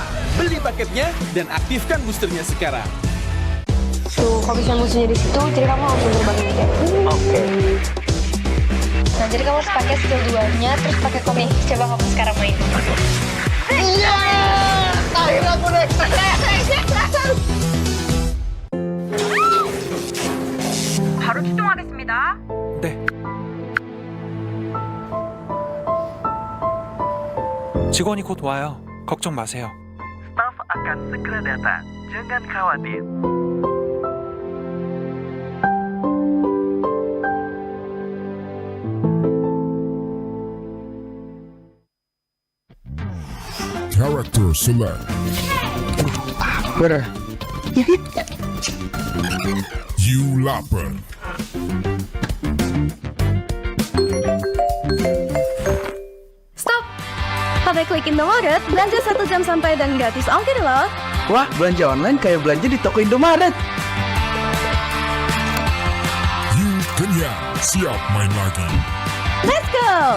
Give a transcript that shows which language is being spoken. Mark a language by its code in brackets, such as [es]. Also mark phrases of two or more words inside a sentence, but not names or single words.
[id] Beli paketnya dan aktifkan boosternya sekarang. Tuh, kalau misalnya musuhnya di situ, jadi kamu langsung terbangin kayak. Oke. Nah, jadi kamu harus pakai skill 2-nya, terus pakai komik. Coba kamu sekarang main. Iya! Akhirnya aku naik. [ko] 바로 출동하겠습니다. 네. 직원이 곧 와요. 걱정 마세요. [id] Staff akan segera datang. Jangan khawatir. [en] Character select. [id] Bener. You lapar. Stop! Pakai klik Indomaret, belanja 1 jam sampai dan gratis ongkir loh. Wah, belanja online kayak belanja di toko Indomaret. You kenyang, siap main lagi. [en] Let's go!